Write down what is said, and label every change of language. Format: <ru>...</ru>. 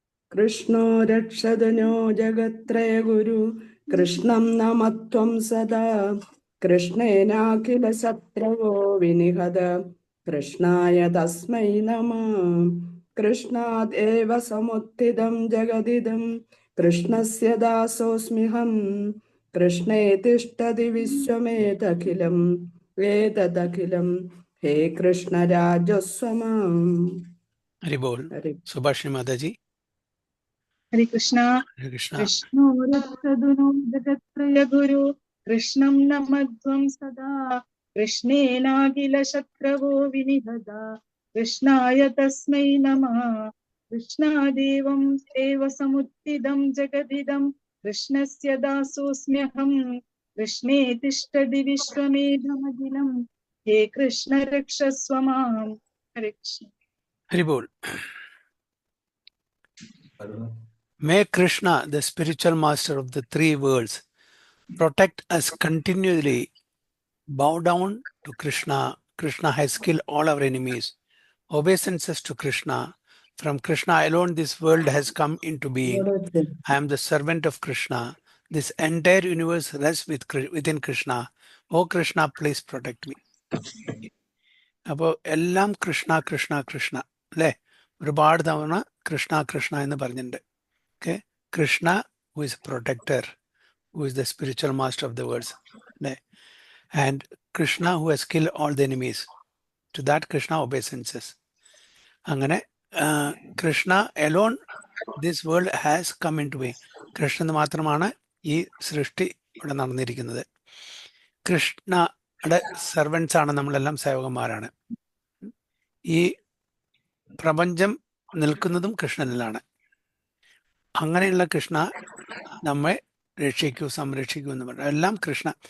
<sa>कृष्णो रक्षदनो जगत्त्रयगुरु कृष्णं नमत्वं सदा। कृष्णेनाखिल शत्रवो विनिहत कृष्णाय तस्मै नमः। कृष्णात् एव समुत्थितं जगदिदं कृष्णस्य दासोऽस्म्यहम्। कृष्णे तिष्ठति विश्वमेतखिलं वेददखिलं हे कृष्ण राजस्व माम्। हरि बोल. हरे</sa> <hi>सुभाषिनी माता जी.</hi> <sa>हरे कृष्णा। हरे कृष्ण. कृष्णो रक्षदुनो जगत्त्रय गुरु कृष्णं नमध्वं सदा। कृष्णेनाखिल शत्रवो विनिहता कृष्णाय तस्मै नमः। कृष्णादेवं एव समुत्थितं जगदिदं कृष्णस्य दासोऽस्म्यहम्। कृष्णे तिष्ठति विश्वमेधमखिलं हे कृष्ण रक्षस्व माम्। हरे कृष्ण। हरि बोल.</sa> <en>May Krishna, the spiritual master of the three worlds, protect us continually. Bow down to Krishna. Krishna has killed all our enemies. Obeisances to Krishna. From Krishna alone this world has come into being. I am the servant of Krishna, This entire universe rests within Krishna. Oh Krishna, please protect me.</en> <ml>അപ്പോൾ എല്ലാം കൃഷ്ണ കൃഷ്ണ കൃഷ്ണ അല്ലേ? ഒരുപാട് തവണ കൃഷ്ണ കൃഷ്ണ എന്ന് പറഞ്ഞിട്ടുണ്ട്.</ml> <en>Okay, Krishna who is protector, who is the spiritual master of the worlds, and Krishna who has killed all the enemies. To that Krishna obeisances.</en> <ml>അങ്ങനെ</ml> <en>Krishna alone this world has come into being.</en> <ml>കൃഷ്ണന് മാത്രമാണ് ഈ സൃഷ്ടി ഇവിടെ നടന്നിരിക്കുന്നത്. കൃഷ്ണയുടെ servants ആണ് നമ്മളെല്ലാം, സേവകന്മാരാണ്. ഈ പ്രപഞ്ചം നിൽക്കുന്നതും കൃഷ്ണനിലാണ്. അങ്ങനെയുള്ള കൃഷ്ണ നമ്മെ രക്ഷിക്കൂ, സംരക്ഷിക്കൂ എന്ന് പറഞ്ഞു. എല്ലാം കൃഷ്ണ.</ml>